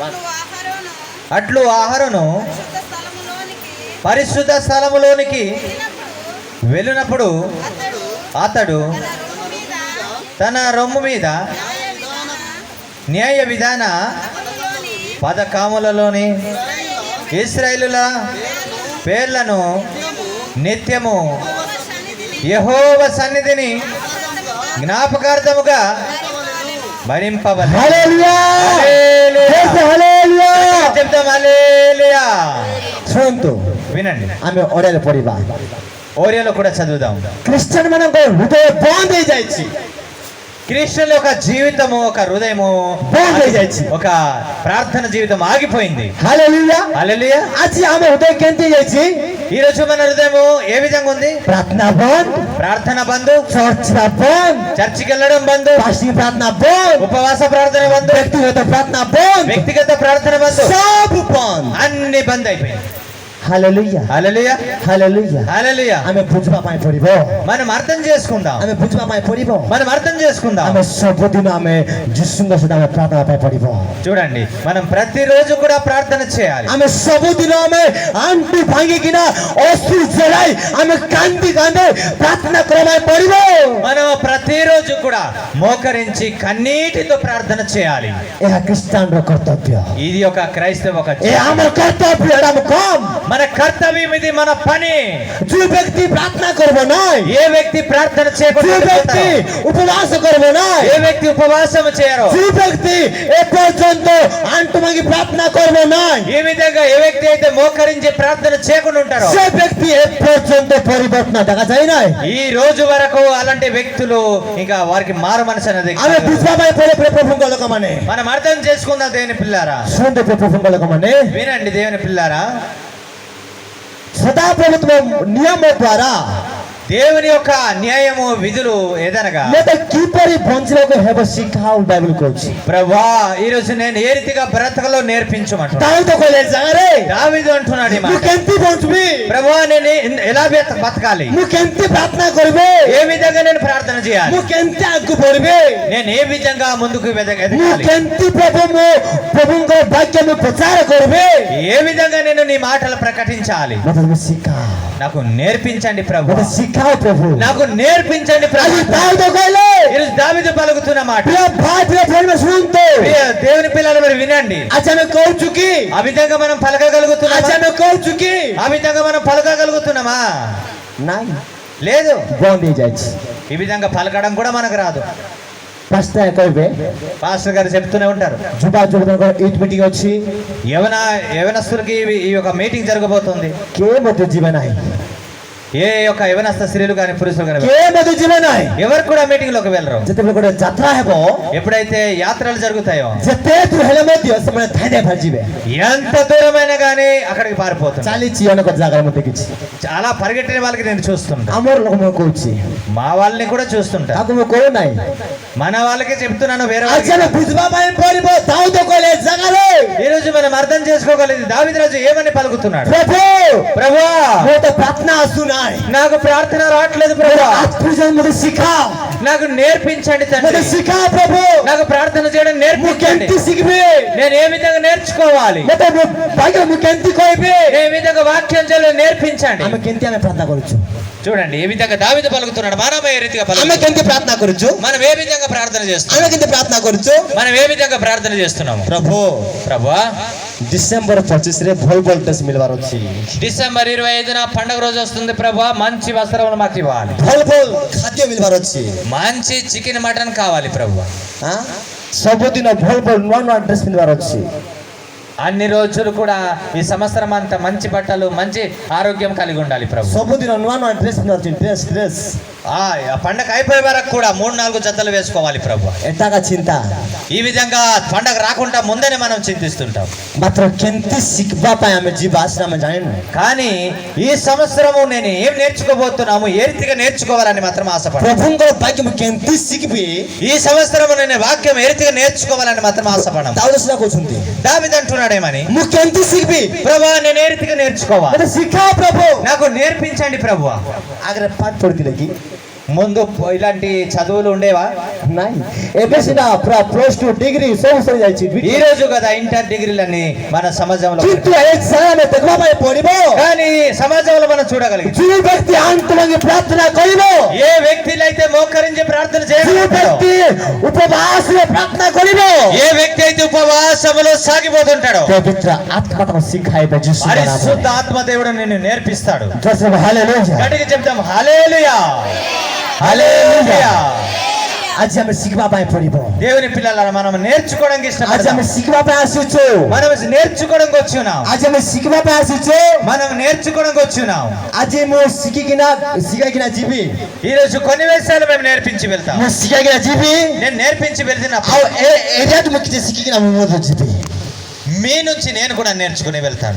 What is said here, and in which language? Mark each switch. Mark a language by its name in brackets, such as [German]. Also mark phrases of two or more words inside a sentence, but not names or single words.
[Telugu] అట్లు ఆహారను పరిశుద్ధ స్థలములోనికి వెళ్ళినప్పుడు అతడు తన రొమ్ము మీద న్యాయ విధాన పదకాములలోని ఇశ్రాయేలుల పేర్లను నిత్యము యెహోవా సన్నిధిని జ్ఞాపకార్థముగా భరింపవలెను. హల్లెలూయా, హల్లెలూయా, హల్లెలూయా, చెప్తాం హల్లెలూయా. [Odia] ଶୁଣନ୍ତୁ, [Telugu] వినండి, [Odia] ଆମେ ଓଡ଼ିଆରେ ପଢିବା, [Telugu] ఓరియాలో కూడా చదువుదాం. [Odia] ଖ୍ରୀଷ୍ଟିଆନ ମାନଙ୍କ ହୃଦୟ ବନ୍ଦ ହେଇଯାଇଛି, [Telugu] క్రిస్టియన్ల యొక్క జీవితము, ఒక హృదయము [Odia] ବନ୍ଦ ହେଇଯାଇଛି, [Telugu] ఒక ప్రార్థన జీవితం ఆగిపోయింది. హల్లెలూయా, హల్లెలూయా. [Odia] ଆଜି ଆମ ହୃଦୟ କେମିତି ହେଇଯାଇଛି? [Telugu] ఈ రోజు మన హృదయము ఏ విధంగా ఉంది? [Odia] ପ୍ରାର୍ଥନା ବନ୍ଦ, [Telugu] ప్రార్థన బంధు, [Odia] ଚର୍ଚ୍ଚ ଯିବା ବନ୍ଦ, [Telugu] చర్చికి వెళ్ళడం బంధు, [Odia] ଫାଷ୍ଟିଂ ପ୍ରାର୍ଥନା ବନ୍ଦ, [Telugu] ఉపవాస ప్రార్థన బంధు, [Odia] ବ୍ୟକ୍ତିଗତ ପ୍ରାର୍ଥନା ବନ୍ଦ, [Telugu] వ్యక్తిగత ప్రార్థన బంధు, [Odia] ସବୁ ବନ୍ଦ, [Telugu] అన్ని బంద్ అయిపోయింది. [Odia] ହାଲେଲୁୟା, [Telugu] హల్లెలూయా, [Odia] ହାଲେଲୁୟା, [Telugu] హల్లెలూయా. [Odia] ଆମେ ବୁଝିବା ପାଇଁ ପଡିବ, [Telugu] మనం అర్థం చేసుకుందాం, [Odia] ଆମେ ବୁଝିବା ପାଇଁ ପଡିବ, [Telugu] మనం అర్థం చేసుకుందాం. [Odia] ଆମେ ସବୁଦିନ ଆମେ ଯୀଶୁଙ୍କ ସହିତ ଆମେ ପ୍ରାର୍ଥନା ପାଇଁ ପଡିବ, [Telugu] చూడండి, మనం ప్రతిరోజు కూడా ప్రార్థన చేయాలి. [Odia] ଆମେ ସବୁଦିନ ଆମେ ଆଣ୍ଠୁ ଭାଙ୍ଗିକିନା ଅଶ୍ରୁ ଜଳାଇ ଆମେ କାନ୍ଦି କାନ୍ଦି ପ୍ରାର୍ଥନା କରିବା ପାଇଁ ପଡିବ, [Telugu] మనం ప్రతిరోజు కూడా మోకరించి కన్నీటితో ప్రార్థన చేయాలి. [Odia] ଏହା ଖ୍ରୀଷ୍ଟିଆନର କର୍ତ୍ତବ୍ୟ, [Telugu] ఇది ఒక క్రైస్తవ ఒక [Odia] ଏହା ଆମର କର୍ତ୍ତବ୍ୟ, ଏଇଟା ଆମ କମ୍, [Telugu] మన కర్తవ్యం, ఇది మన పని. [Odia] ଯୋଉ ବ୍ୟକ୍ତି ପ୍ରାର୍ଥନା କରିବ ନାହିଁ, [Telugu] ఏ వ్యక్తి ప్రార్థన [Odia] ଯୋଉ [Telugu] చేయకుండా [Odia] ବ୍ୟକ୍ତି ଉପବାସ କରିବ ନାହିଁ, [Telugu] ఏ వ్యక్తి ఉపవాసం చేయరు, [Odia] ଯୋଉ ବ୍ୟକ୍ତି ଏପର୍ଯ୍ୟନ୍ତ ଆଣ୍ଠୁ ଭାଙ୍ଗି ପ୍ରାର୍ଥନା କରିବ ନାହିଁ, [Telugu] ఈ విధంగా ఏ వ్యక్తి అయితే మోకరించి ప్రార్థన చేయకుండా ఉంటారో, [Odia] ସେ ବ୍ୟକ୍ତି ଏପର୍ଯ୍ୟନ୍ତ ପରିବର୍ତ୍ତନ ଦେଖାଯାଇ ନାହିଁ। [Telugu] ఈ రోజు వరకు అలాంటి వ్యక్తులు ఇంకా వారికి మారు మనసు అనేది [Odia] ଆମେ ବୁଝିବା ପାଇଁ ପଡେ ପ୍ରଭୁଙ୍କ ଲୋକମାନେ, [Telugu] మనం అర్థం చేసుకుందాం. దేవుని పిల్లారా [Odia] ଶୁଣନ୍ତୁ ପ୍ରଭୁଙ୍କ ଲୋକମାନେ, [Telugu] వినండి, దేవుని పిల్లారా, [Odia] ସଦାପ୍ରଭୁତ୍ୱ ନିୟମ ଦ୍ୱାରା [Telugu] దేవుని యొక్క న్యాయము విధులు ఏదనగా [Odia] ମୋତେ କିପରି ବଞ୍ଚିବାକୁ ହେବ ଶିଖାଅ ବାଇବଲ କହୁଛି। [Telugu] ప్రభువా, ఈ రోజు నేను ఏ రీతిగా బ్రతకలో నేర్పించమంటున్నాను. [Odia] ଦାଉଦ କହିଲେ ଜାଗାରେ [Telugu] దావీదు అంటున్నాడు ఈ [Odia] ମୁଁ [Telugu] మాట. [Odia] କେମିତି ବଞ୍ଚିବି, [Telugu] ప్రభువా, నేను ఎలా బతకాలి, [Odia] ମୁଁ କେମିତି ପ୍ରାର୍ଥନା କରିବି, [Telugu] ఏ విధంగా నేను ప్రార్థన చేయాలి, [Odia] ମୁଁ କେମିତି ଆଗକୁ ବଢିବି, [Telugu] నేను ఏ విధంగా ముందుకు [Odia] ମୁଁ [Telugu] ఎదగాలి, [Odia] କେମିତି ପ୍ରଭୁଙ୍କ ବାକ୍ୟ ମୁଁ ପ୍ରଚାର କରିବି, [Telugu] ఏ విధంగా నేను నీ మాటలు ప్రకటించాలి, [Odia] ମୋତେ তুমি ଶିଖାଅ, [Telugu] నాకు నేర్పించండి ప్రభు, [Odia] ମୋତେ ଶିଖାଅ ପ୍ରଭୁ। [Telugu] నాకు నేర్పించండి ప్రభు. [Odia] ଆଜି ଦାଉଦ କହିଲେ, [Telugu] ఈరోజు దావీదు పలుకుతున్న మాట, [Odia] ପ୍ରିୟ ଭାଇ ପ୍ରିୟ ଭଉଣୀ ଶୁଣନ୍ତୁ, [Telugu] ప్రియ దేవుని పిల్లలు మీరు వినండి. [Odia] ଆଜି ଆମେ କହୁଛୁ କି, [Telugu] ఆ విధంగా మనం [Odia] ଆଜି [Telugu] పలకగలుగుతున్నామా? [Odia] ଆମେ କହୁଛୁ କି [Telugu] ఆ విధంగా మనం పలకగలుగుతున్నామా? [Odia] ନାଇଁ, [Telugu] లేదు. [Odia] ବନ୍ଦ ହେଇଯାଇଛି। [Telugu] ఈ విధంగా పలకడం కూడా మనకు రాదు. [Odia] ପାସ୍ତା କହିବେ [Telugu] పాస్టర్ గారు చెప్తూనే ఉంటారు [Odia] ଯୁବା ଯୁବକଙ୍କ [English] youth meeting [Odia] ଅଛି [Telugu] యవనస్తులకి ఈ యొక్క మీటింగ్ జరగబోతుంది. [Odia] କିଏ ମଧ୍ୟ ଯିବେ ନାହିଁ [Telugu] ఏ యొక్క యవనస్త స్త్రీలు కానీ పురుషులు కానీ [Odia] କିଏ ମଧ୍ୟ ଯିବେ ନାହିଁ [Telugu] ఎవరు కూడా మీటింగ్ లోకి వెళ్ళరు. [Odia] ଯେତେବେଳେ ଗୋଟେ ଯାତ୍ରା ହେବ [Telugu] ఎప్పుడైతే యాత్రలు జరుగుతాయో [Odia] ଯେତେ ଦୂର ହେଲେ ମଧ୍ୟ ସେମାନେ ଧାଇଁ ଧାଇଁ ଭାଜିବେ [Telugu] ఎంత దూరమైనా కానీ అక్కడికి పారిపోతుంది. [Odia] ଚାଲିଛି ଅନେକ ଜାଗାରେ ମୁଁ ଦେଖିଛି [Telugu] చాలా పరిగెట్టిన వాళ్ళకి నేను చూస్తుంటా. [Odia] ଆମର ଲୋକ ମୁଁ କହୁଛି [Telugu] మా వాళ్ళని కూడా చూస్తుంటా. [Odia] ତାକୁ ମୁଁ କହୁ ନାହିଁ [Telugu] మన వాళ్ళకి చెప్తున్నాను, వేరే [Odia] ଆଜି ଆମେ ବୁଝିବା ପାଇଁ ପଡିବ ଦାଉଦ କହିଲେ ଏ ଜାଗାରେ [Telugu] ఈ రోజు మనం అర్థం చేసుకోగలిగింది. దావీదు రాజు ఏమని పలుకుతున్నాడు? [Odia] ପ୍ରଭୁ [Telugu] ప్రభువా [Odia] ମୋ ତ ପ୍ରାର୍ଥନା ଆସୁନାହିଁ [Telugu] నాకు ప్రార్థన రావట్లేదు ప్రభువా, [Odia] ମୋତେ ଶିଖାଅ [Telugu] నాకు నేర్పించండి [Odia] ମୋତେ [Telugu] తండ్రి, [Odia] ଶିଖାଅ ପ୍ରଭୁ [Telugu] నాకు ప్రార్థన చేయడం [Odia] ମୁଁ [Telugu] నేర్పించండి. [Odia] କେମିତି ଶିଖିବି [Telugu] నేను ఏ విధంగా నేర్చుకోవాలి, [Odia] ମୋତେ ଭାଗ୍ୟ ମୁଁ କେମିତି କହିବି [Telugu] ఏ విధంగా వాక్యం చేయడం నేర్పించండి. [Odia] ଆମେ କେମିତି ଆମେ ପ୍ରାର୍ଥନା କରୁଛୁ [Telugu] చూడండి ఏ విధంగా దావీదు పలుకుతున్నాడు, మనం ఏ రీతిగా [Odia] ଆମେ [Telugu] పలుకుతున్నాం, [Odia] କେମିତି ପ୍ରାର୍ଥନା କରୁଛୁ [Telugu] మనం ఏ విధంగా ప్రార్థన చేస్తున్నాం, [Odia] ଆମେ କେମିତି ପ୍ରାର୍ଥନା କରୁଛୁ [Telugu] మనం ఏ విధంగా ప్రార్థన చేస్తున్నాము. [Odia] ପ୍ରଭୁ [Telugu] ప్రభువా [Odia] ଡିସେମ୍ବର 25ରେ ଭଲ ଭଲ ଡ୍ରେସ୍ ମିଳିବାର ଅଛି [Telugu] డిసెంబర్ 25న పండుగ రోజు వస్తుంది ప్రభువా, మంచి వస్త్రములు మాకు ఇవ్వాలి, [Odia] ଭଲ ଭଲ ଖାଦ୍ୟ ମିଳିବାର ଅଛି [Telugu] మంచి [English] chicken mutton [Telugu] కావాలి ప్రభువా. [Odia] ସବୁଦିନ ଭଲ ଭଲ ନୂଆ ନୂଆ ଡ୍ରେସ୍ ମିଳିବାର ଅଛି [Telugu] అన్ని రోజులు కూడా ఈ సంవత్సరం అంతా మంచి బట్టలు మంచి ఆరోగ్యం కలిగి ఉండాలి ప్రభు. [Odia] ସବୁଦିନ ନୂଆ ନୂଆ ଡ୍ରେସ୍ ମିଳିବାର ଅଛି ଡ୍ରେସ୍ [Telugu] ఆ పండగ అయిపోయే వరకు కూడా 3-4 జతలు వేసుకోవాలి ప్రభు. [Odia] ଏଟାକା ଚିନ୍ତା [Telugu] ఈ విధంగా పండగ రాకుండా ముందనే మనం చింతిస్తుంటాం. [Odia] ମାତ୍ର କେମିତି ଶିଖିବା ପାଇଁ ଆମେ ଯିବା ସେଟା ଆମେ ଜାଣିନୁ [Telugu] కానీ ఈ సంవత్సరము నేను ఏం నేర్చుకోబోతున్నాము, ఏ రీతిగా నేర్చుకోవాలని మాత్రం ఆశపడ. [Odia] ପ୍ରଭୁଙ୍କର ବାକ୍ୟ ମୁଁ କେମିତି ଶିଖିବି [Telugu] ఈ సంవత్సరము నేను వాక్యం ఏ రీతిగా నేర్చుకోవాలని మాత్రం ఆశపడను. [Odia] ଦାଉଦ ସେଟା କହୁଛନ୍ତି [Telugu] దావీదు అంటున్నాడేమని, [Odia] ମୁଁ କେମିତି ଶିଖିବି [Telugu] ప్రభువా నేను ఏ రీతిగా నేర్చుకోవాలి, [Odia] ମୋତେ ଶିଖାଅ ପ୍ରଭୁ [Telugu] నాకు నేర్పించండి ప్రభువా. [Odia] ଆଗରେ ପାଠ ପଢିଥିଲେ କି [Telugu] ముందు ఇలాంటి చదువులు ఉండేవా? [Odia] ନାଇଁ ଏବେ ସିନା ପୁରା +2 ଡିଗ୍ରୀ ସବୁ ସରିଯାଇଛି [Telugu] ఈ రోజు కదా ఇంటర్ డిగ్రీలన్నీ మన సమాజంలో, [Odia] କିନ୍ତୁ ଏକ୍ସାମ୍ ଆମେ ଦେଖିବା ପାଇଁ ପଡିବ [Telugu] కానీ సమాజంలో మనం చూడగలిగాం. [Odia] ଯେଉଁ ବ୍ୟକ୍ତି ଆଣ୍ଠ ଭାଙ୍ଗି ପ୍ରାର୍ଥନା କରିବ [Telugu] ఏ వ్యక్తులు అయితే మోకరించి ప్రార్థన [Odia] ଯେଉଁ [Telugu] చేయడం, [Odia] ବ୍ୟକ୍ତି ଉପବାସରେ ପ୍ରାର୍ଥନା କରିବ [Telugu] ఏ వ్యక్తి అయితే ఉపవాసములో సాగిపోతుంటాడో [Odia] ପବିତ୍ର ଆତ୍ମା ତାକୁ ଶିଖାଇବେ ଯୀଶୁ [Telugu] పరిశుద్ధ ఆత్మ దేవుడు నిన్ను నేర్పిస్తాడు. [Odia] ହାଲେଲୁୟା [Telugu] గట్టిగా చెప్తాం హల్లెలూయా హల్లెలూయా. [Odia] ଆଜି ଆମେ ଶିଖିବା ପାଇଁ ପଡିବ [Telugu] దేవుని పిల్లలారా మనం నేర్చుకోవడానికి [Odia] ଆଜି [Telugu] ఇష్టపడతాం. [Odia] ଆମେ ଶିଖିବା ପାଇଁ ଆସିଛୁ [Telugu] మనం నేర్చుకోవడానికి వచ్చున్నాం, [Odia] ଆଜି ଆମେ ଶିଖିବା ପାଇଁ ଆସିଛୁ [Telugu] మనం నేర్చుకోవడానికి వచ్చున్నాం. [Odia] ଆଜି ମୁଁ ଶିଖାଇକିନା ଯିବି [Telugu] ఈ రోజు కొన్ని విషయాలు మేము నేర్పించి వెళ్తాం. [Odia] ମୁଁ ଶିଖାଇକିନା ଯିବି [Telugu] నేను నేర్పించి వెళ్తున్నప్పుడు [Odia] ଆଉ ଏରିଆଠୁ ମୁଁ କିଛି ଶିଖିକିନା ମୁଁ ମଧ୍ୟ ଯିବି [Telugu] మీ నుంచి నేను కూడా నేర్చుకుని వెళ్తాను.